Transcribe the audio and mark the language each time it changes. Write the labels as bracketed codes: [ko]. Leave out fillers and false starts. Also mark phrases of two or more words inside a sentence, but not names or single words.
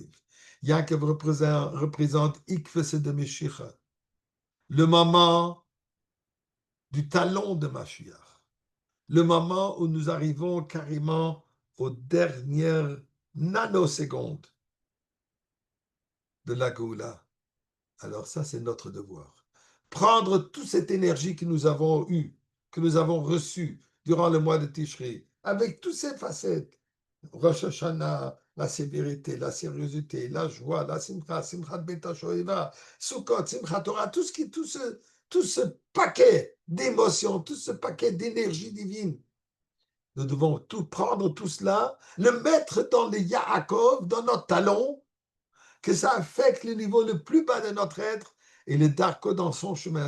[fr] Yaakov représente Ikves de Meshicha, le moment du talon de Mashiach, le moment où nous arrivons carrément aux dernières nanosecondes de la Géoula. Alors ça, c'est notre devoir. Prendre toute cette énergie que nous avons eue, que nous avons reçue durant le mois de Tishri, avec toutes ses facettes, Rosh Hashanah, la sévérité, la sérieuxité, la joie, la simcha, [he] שמחת בית השואבה, [fr] Sukkot, simchat Torah, tout ce paquet d'émotions, tout ce paquet d'énergie divine. Nous devons tout prendre, tout cela, le mettre dans les Yaakov, dans notre talon, que ça affecte le niveau le plus bas de notre être et le darko dans son chemin.